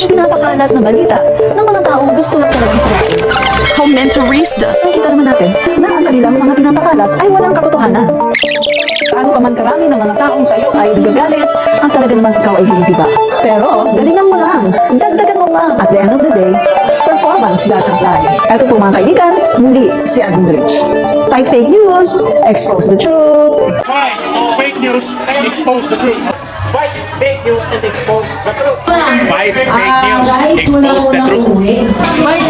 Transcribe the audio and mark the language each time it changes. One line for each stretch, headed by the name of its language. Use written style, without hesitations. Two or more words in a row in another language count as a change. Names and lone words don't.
Filipino: ang pinapakalat na balita ng mga taong gusto lang talaga Israel. Comentarista. Nakita naman natin na ang kanilang mga pinapakalat ay walang katotohanan. Paano pa man karami ng mga taong sa iyo ay nagagalit, ang talaga naman ikaw ay hindi ba? Pero, galingan mo lang. Dagdagan mo pa.
English: At the end of the day, performance doesn't lie.
Filipino: Ito po mga kaibigan, muli si Admin Rich.
English: Fight fake news, expose the truth. Fight fake news and expose the truth. Fight fake news and expose the truth. Fight fake news, expose the truth.